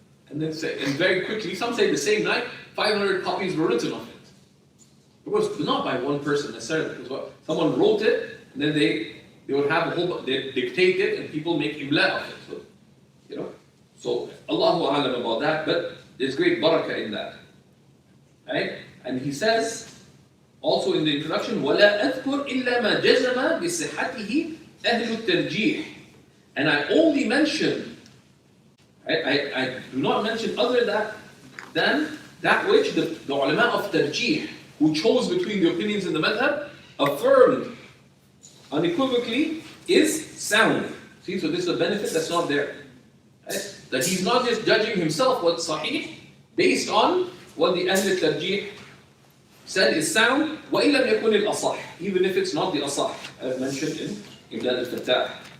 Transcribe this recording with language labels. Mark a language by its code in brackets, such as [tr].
[en] And then and very quickly, some say the same night, 500 copies were written of it. It was not by one person necessarily. It was someone wrote it, and then they would have a whole, they dictate it, and people make imla of it. So, so Allahu A'lam about that, but there's great barakah in that. Right? And he says, also in the introduction, [ar] وَلَا أَذْكُرْ إِلَّا مَا جَزَمَ بِصِحَّتِهِ أَهْلُ التَّرْجِيحِ. [en] And I only mention, I do not mention other than that which the ulama of tarjih, who chose between the opinions in the madhab, affirmed unequivocally is sound. See, so this is a benefit that's not there. Right? That he's not just judging himself what's sahih, based on what the Ahl al-Tarjih said is sound, [ar] وَإِن لَمْ يَكُنِ الْأَصَحِ, [en] even if it's not the asah, as mentioned in Imdad al-Fattah.